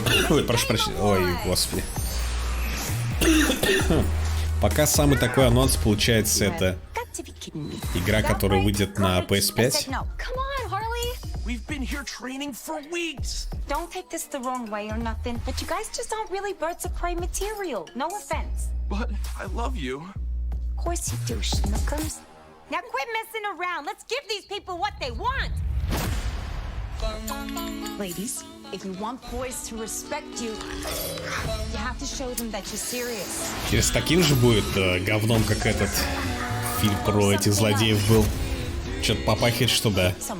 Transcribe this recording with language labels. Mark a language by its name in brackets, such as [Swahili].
[Russian] Ой, прошу прощения. Ой, господи. Пока самый такой анонс получается, это игра, которая выйдет на PS5. [English] We've been here training for weeks. Don't take this the wrong way or nothing, but you guys just aren't really Birds of Prey material. No offense. But I love you. Of course you do, Schnookums. Now quit messing around. Let's give these people what they want. Ladies, if you want boys to respect you, you have to show them that you're serious. [Russian] Через таким же будет говном, как этот фильм про этих злодеев был. Что-то попахивает, что да.